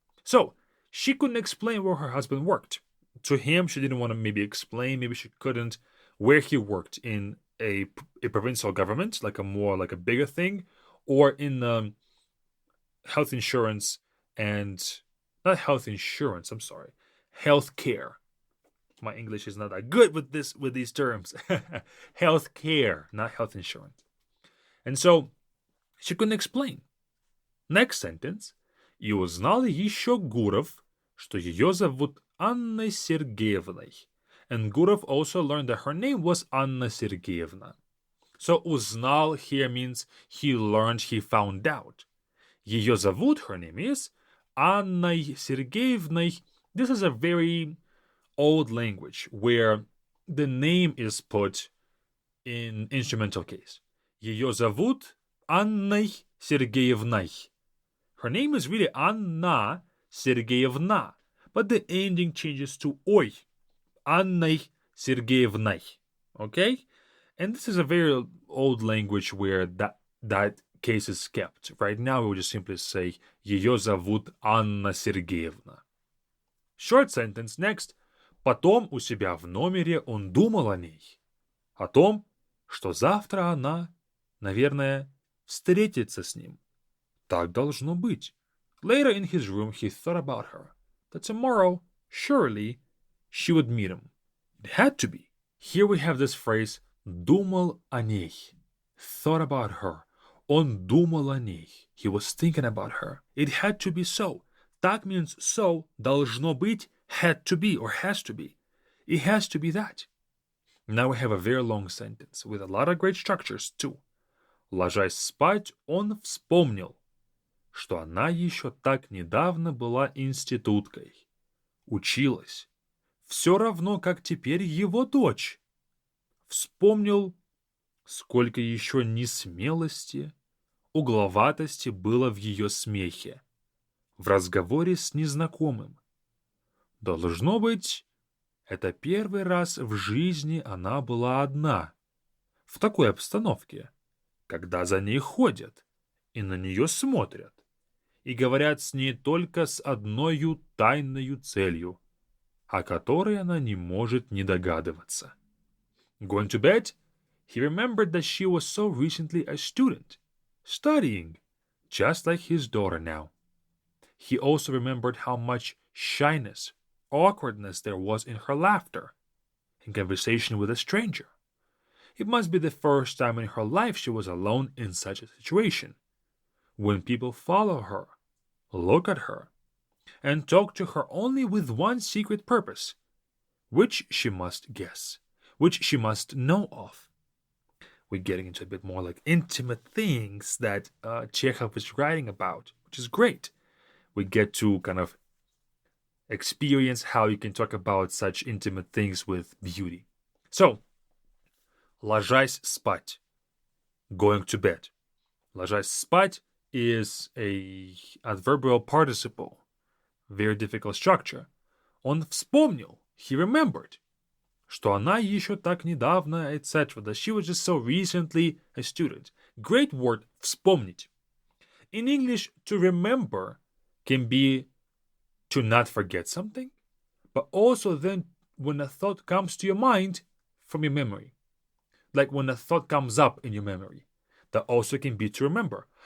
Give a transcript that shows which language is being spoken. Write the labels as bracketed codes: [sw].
[en] So she couldn't explain where her husband worked. To him, she didn't want to maybe explain, maybe she couldn't, where he worked in a provincial government, like a bigger thing, or in health insurance and not health insurance, I'm sorry, health care. My English is not that good with these terms. Health care, not health insurance. And so She couldn't explain. Next sentence. [ru] И узнал еще Гуров, что ее зовут Анной Сергеевной. [en] And Gurov also learned that her name was Anna Sergeyevna. So узнал here means he learned, he found out. [ru] Ее зовут, [en] her name is, [ru] Анной Сергеевной. [en] This is a very old language where the name is put in instrumental case. [ru] Ее зовут Анной Сергеевной. [en] Her name is really Anna Sergeyevna, but the ending changes to oy. [ru] Анной Сергеевной. Okay? [en] And this is a very old language where that case is kept. Right now we would just simply say [ru] ее зовут Анна Сергеевна. [en] Short sentence next. [ru] Потом у себя в номере он думал о ней. О том, что завтра она, наверное, встретится с ним. Так должно быть. [en] Later in his room he thought about her. That tomorrow, surely, she would meet him. It had to be. Here we have this phrase [ru] думал о ней. [en] Thought about her. [ru] Он думал о ней. [en] He was thinking about her. It had to be so. Так means so, [ru] должно быть, [en] had to be or has to be. It has to be that. Now we have a very long sentence with a lot of great structures too. [ru] Ложась спать, он вспомнил, что она еще так недавно была институткой. Училась. Все равно, как теперь его дочь. Вспомнил, сколько еще несмелости, угловатости было в ее смехе, в разговоре с незнакомым. Должно быть, это первый раз в жизни она была одна, в такой обстановке, когда за ней ходят и на нее смотрят, и говорят с ней только с одною тайною целью, о которой она не может не догадываться. [en] Going to bed, he remembered that she was so recently a student, studying, just like his daughter now. He also remembered how much shyness, awkwardness there was in her laughter, in conversation with a stranger. It must be the first time in her life she was alone in such a situation, when people follow her, look at her, and talk to her only with one secret purpose, which she must guess, which she must know of. We're getting into a bit more like intimate things that Chekhov is writing about, which is great. We get to kind of experience how you can talk about such intimate things with beauty. So, [ru] ложась спать, [en] going to bed. [ru] Ложась спать [en] is a adverbial participle, very difficult structure. [ru] Он вспомнил, [en] he remembered, [ru] что она еще так недавно, etc. [en] That she was just so recently a student. Great word, вспомнить. In English, to remember can be to not forget something, but also then when a thought comes to your mind from your memory. Like when a thought comes up in your memory. That also can be to remember.